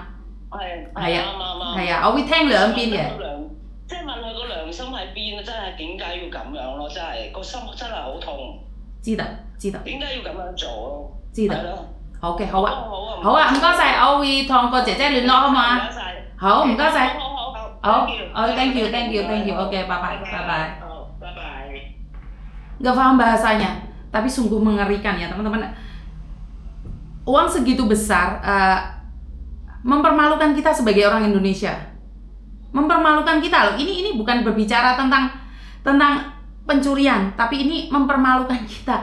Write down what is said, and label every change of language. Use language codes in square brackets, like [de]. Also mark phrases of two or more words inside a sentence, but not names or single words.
[yue] 係啊，我會聽兩邊嘅。即係問佢個良心喺邊啊！真係點解要咁樣咯？真係個心真係好痛。知道。點解要咁樣做咯？知道。OK， 好啊，唔該晒，我會同個姐姐聯絡好嘛？唔該晒。好，唔該晒。 [id] 好。 [en] Thank you。OK， [id] 拜拜。Gak paham bahasanya, tapi sungguh mengerikan ya teman-teman. Uang segitu besar, mempermalukan kita sebagai orang Indonesia. Mempermalukan kita loh. Ini bukan berbicara tentang pencurian, tapi ini mempermalukan kita.